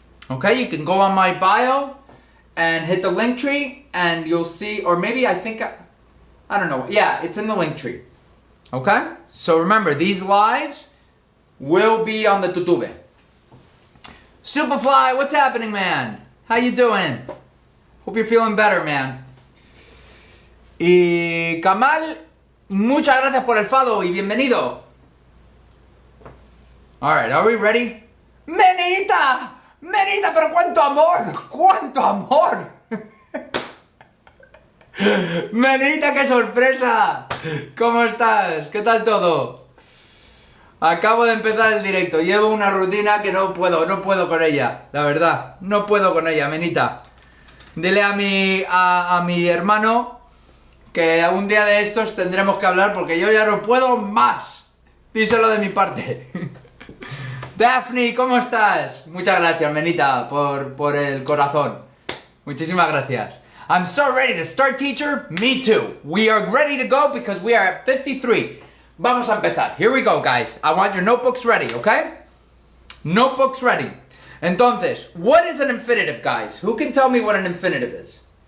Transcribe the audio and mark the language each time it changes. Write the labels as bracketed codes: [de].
[en] Okay, you can go on my bio and hit the link tree and you'll see, or maybe I don't know. Yeah, it's in the link tree. Okay? So remember, these lives will be on the tutube. Superfly, what's happening, man? How you doing? Hope you're feeling better, man. [es] Y Kamal, muchas gracias por el follow y bienvenido. [en] Alright, are we ready? ¡Menita! ¡Menita, [es] pero cuánto amor! ¡Cuánto amor! Menita, qué sorpresa. ¿Cómo estás? ¿Qué tal todo? Acabo de empezar el directo. Llevo una rutina que no puedo con ella. La verdad, no puedo con ella, Menita. Dile a mi hermano que un día de estos tendremos que hablar porque yo ya no puedo más. Díselo de mi parte. Daphne, ¿cómo estás? Muchas gracias, Menita, por el corazón. Muchísimas gracias. [en] I'm so ready to start, teacher. Me too. We are ready to go because we are at 53. [es] Vamos a empezar. [en] Here we go, guys. I want your notebooks ready, okay? Notebooks ready. Entonces, what is an infinitive, guys? Who can tell me what an infinitive is?